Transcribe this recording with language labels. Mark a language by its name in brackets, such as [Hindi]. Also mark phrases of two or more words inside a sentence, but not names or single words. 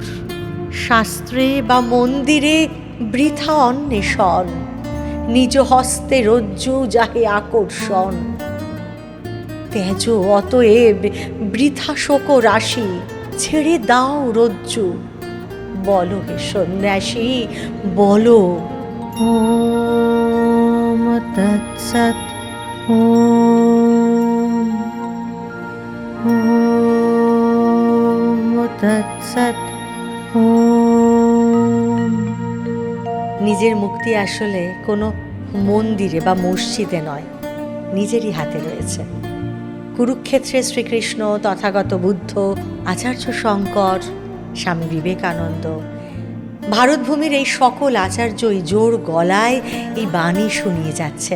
[Bangla] শাস্ত্রে বা মন্দিরে বৃথা অন্বেষণ, নিজ হস্তে রজ্জু যাহে আকর্ষণ। তেজ অতএব বৃথা শোক রাশি, ছেড়ে দাও রজ্জু, বলো হে সন্ন্যাসী বলো। [Sanskrit] ওম তৎসৎ। ওম। ওম তৎসৎ। ওম। [Bangla] নিজের মুক্তি আসলে কোনো মন্দিরে বা মসজিদে নয়, নিজেরই হাতে রয়েছে। কুরুক্ষেত্রে শ্রীকৃষ্ণ, তথাগত বুদ্ধ, আচার্য শঙ্কর, স্বামী বিবেকানন্দ, ভারতভূমির এই সকল আচার্যই জোর গলায় এই বাণী শুনিয়ে যাচ্ছেন।